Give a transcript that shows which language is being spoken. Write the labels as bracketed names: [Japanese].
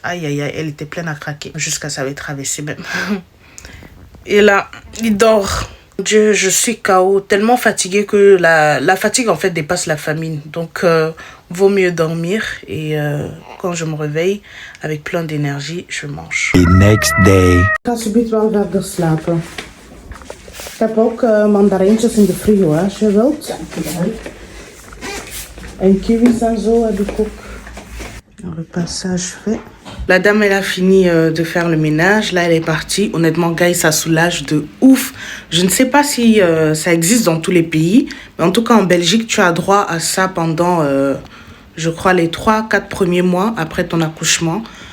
[French] Aïe, aïe, aïe, elle était pleine à craquer. Jusqu'à ça avait traversé même. Et là, il dort. Dieu, je suis KO, tellement fatiguée que la fatigue en fait dépasse la famine. Donc, vaut mieux dormir et quand je me réveille avec plein d'énergie, je mange. [English] The next day. [Dutch] Ik ga alsjeblieft wel verder slapen. Ik heb ook mandarijntjes in de frigo, hè, als je wilt. En kiwis en zo heb ik ook. [French] Un repassage fait. La dame, elle a fini de faire le ménage. Là, elle est partie. Honnêtement, guys, ça soulage de ouf. Je ne sais pas si ça existe dans tous les pays. Mais en tout cas, en Belgique, tu as droit à ça pendant, je crois, les 3-4 premiers mois après ton accouchement.